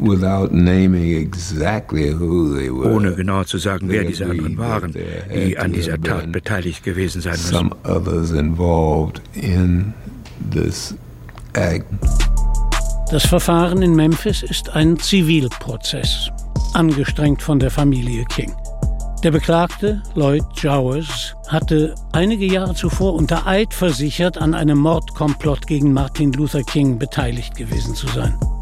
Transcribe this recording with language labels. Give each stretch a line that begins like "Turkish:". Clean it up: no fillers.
English: Without naming exactly who they were,
German: ohne genau zu sagen, wer diese anderen waren, die an dieser Tat beteiligt gewesen sein müssen.
English: Some others involved in this act.
German: Das Verfahren in Memphis ist ein Zivilprozess, angestrengt von der Familie King. Der Beklagte, Lloyd Jowers, hatte einige Jahre zuvor unter Eid versichert, an einem Mordkomplott gegen Martin Luther King beteiligt gewesen zu sein.